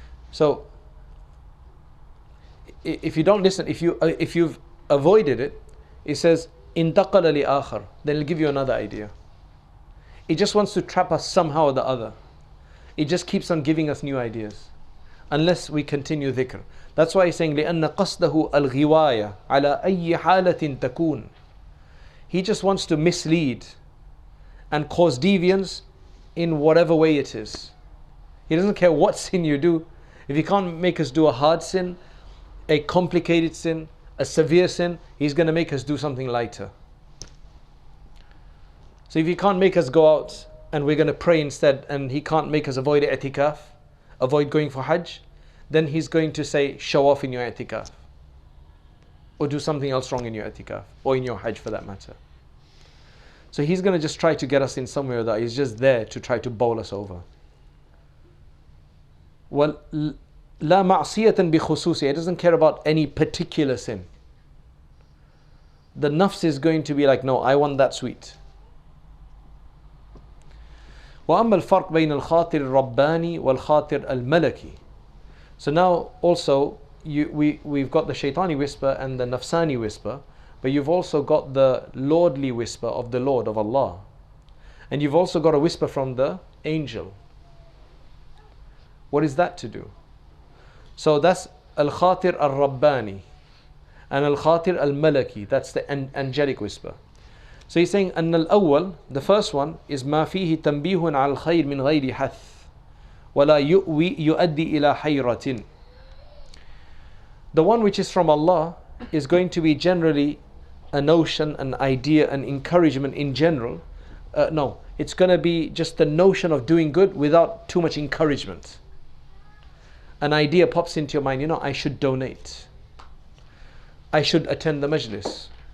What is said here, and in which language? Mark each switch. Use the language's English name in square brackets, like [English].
[English] So, if you don't listen, if you've avoided it, it says, [Arabic] انتقل لآخر, [English] then it'll give you another idea. It just wants to trap us somehow or the other. It just keeps on giving us new ideas, unless we continue dhikr. That's why he's saying, [Arabic] لأن قصده الغواية على أي حالة تكون. [English] He just wants to mislead and cause deviance in whatever way it is. He doesn't care what sin you do. If he can't make us do a hard sin, a complicated sin, a severe sin, he's going to make us do something lighter. So if he can't make us go out and we're going to pray instead, and he can't make us avoid i'tikaf, avoid going for hajj, then he's going to say, show off in your i'tikaf, or do something else wrong in your i'tikaf, or in your hajj for that matter. So he's going to just try to get us in somewhere that he's just there to try to bowl us over. Well, [Arabic] la ma'siyatan bi khususi, [English] it doesn't care about any particular sin. The nafs is going to be like, no, I want that sweet. [Arabic] وأما الفرق بين الخاطر الرباني والخاطر الملكي. [English] So now also we've got the shaitani whisper and the nafsani whisper, but you've also got the lordly whisper of the Lord, of Allah, and you've also got a whisper from the angel. What is that to do? So that's al-khatir al-rabbani and al-khatir al-malaki, that's the angelic whisper. So he's saying [Arabic] أن الأول, [English] the first one, is [Arabic] ما فيه تنبيه على الخير من غير حث ولا يؤدي إلى حيرة. [English] The one which is from Allah is going to be generally a notion, an idea, an encouragement in general. It's going to be just the notion of doing good without too much encouragement. An idea pops into your mind, I should donate. I should attend the majlis.